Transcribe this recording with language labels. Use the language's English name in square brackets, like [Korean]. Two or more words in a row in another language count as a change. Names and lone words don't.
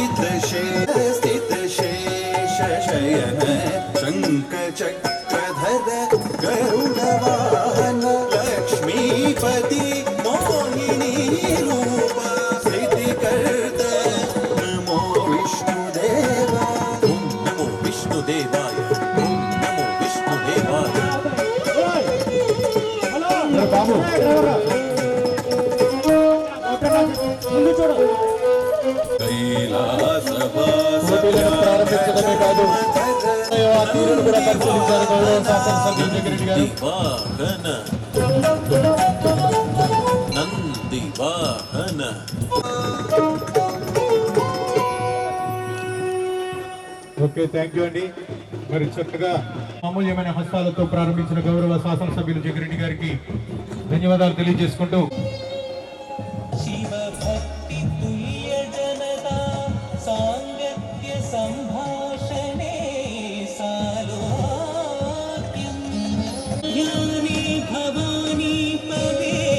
[Sanskrit] स्थितशेषशयन शङ्खचक्रधर गरुडवाहन लक्ष्मीपति मोहिनी रूप स्थितिकर्त नमो विष्णुदेवा नमो विष्णुदेवाय नमो विष्णुदेवाय [Telugu] బాబు పోటీలను ప్రారంభించడమే కాదు ఆ తీరును కూడా పరిశీలించారు గౌరవ శాసనసభ్యులు జగ్గిరెడ్డి గారు. నంది వాహన ఓకే, [English] thank you [Telugu] అండి. మరి చక్కగా అమూల్యమైన హస్తాలతో ప్రారంభించిన గౌరవ శాసనసభ్యులు జగ్గిరెడ్డి గారికి ధన్యవాదాలు తెలియజేసుకుంటూ [Sanskrit] शिवभक्ति तुल्य जनता साङ्गत्य सम्भाषणे सालोक्यं ज्ञाने भवानी पदे